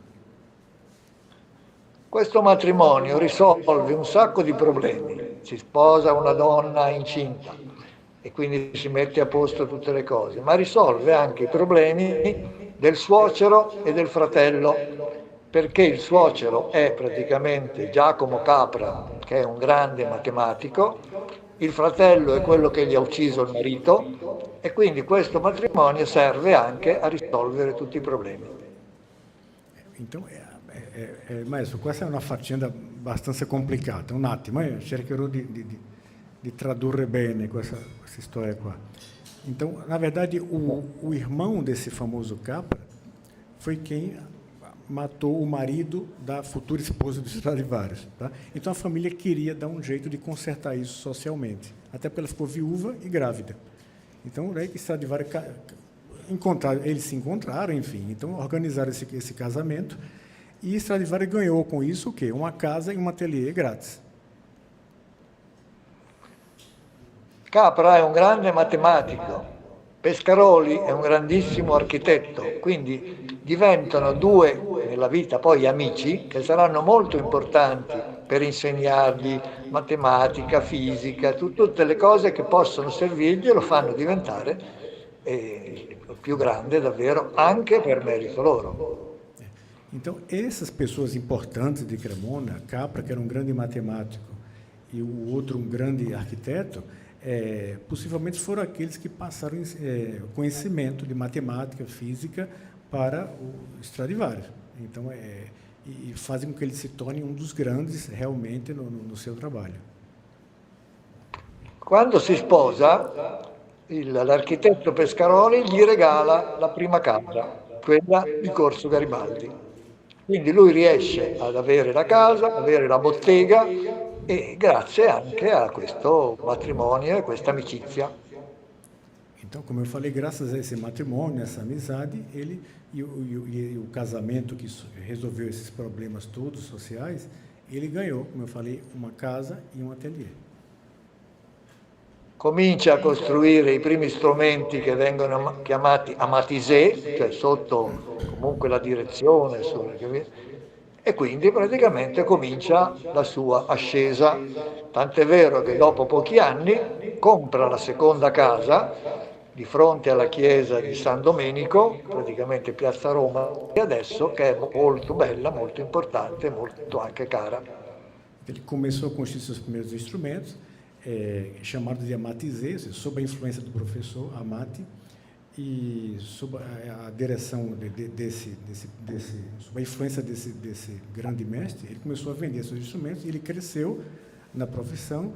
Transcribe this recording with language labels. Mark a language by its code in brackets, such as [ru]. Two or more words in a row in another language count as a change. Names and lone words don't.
[it] Questo matrimonio risolve un sacco di problemi, si sposa una donna incinta e quindi si mette a posto tutte le cose, ma risolve anche i problemi del suocero e del fratello, perché il suocero è praticamente Giacomo Capra, che è un grande matematico, il fratello è quello che gli ha ucciso il marito e quindi questo matrimonio serve anche a risolvere tutti i problemi. Então, maestro, questa è una faccenda abbastanza complicata, un attimo, cercherò di tradurre bene questa storia qua. [pt] Então, na verdade, o irmão desse famoso Capra foi quem matou o marido da futura esposa do Stradivari, tá? Então, a família queria dar um jeito de consertar isso socialmente, até porque ela ficou viúva e grávida. Então, daí que Stradivari eles se encontraram, enfim, então organizaram esse casamento. E Stradivari ganhou com isso o quê? Uma casa e um ateliê grátis. [it] Capra è un grande matematico Pescaroli è un grandissimo architetto, quindi diventano due nella vita poi amici che saranno molto importanti per insegnargli matematica, fisica, tutte le cose che possono servirgli e lo fanno diventare più grande davvero anche per merito loro. [pt] Então, essas pessoas importantes de Cremona, Capra, que era um grande matemático, e o outro um grande arquiteto, possivelmente foram aqueles que passaram conhecimento de matemática, física para o Stradivarius. Então, e fazem com que ele se torne um dos grandes realmente no seu trabalho. [it] Quando si sposa, l'architetto Pescaroli gli regala la prima casa, quella di Corso Garibaldi. Quindi lui riesce ad avere la casa, avere la bottega e grazie anche a questo matrimonio e questa amicizia. [pt] Então, como eu falei, graças a esse matrimônio, essa amizade, ele e o casamento que resolveu esses problemas todos sociais, ele ganhou, como eu falei, uma casa e um ateliê. [it] Comincia a costruire i primi strumenti che vengono chiamati amatisé, cioè sotto comunque la direzione, e quindi praticamente comincia la sua ascesa, tant'è vero che dopo pochi anni compra la seconda casa di fronte alla chiesa di San Domenico, praticamente Piazza Roma, e adesso che è molto bella, molto importante, molto anche cara. [pt] Ele começou a construir seus primeiros instrumentos, chamados de amatizê, sob a influência do professor Amati, e sob a direção sob a influência desse grande mestre, ele começou a vender seus instrumentos e ele cresceu na profissão.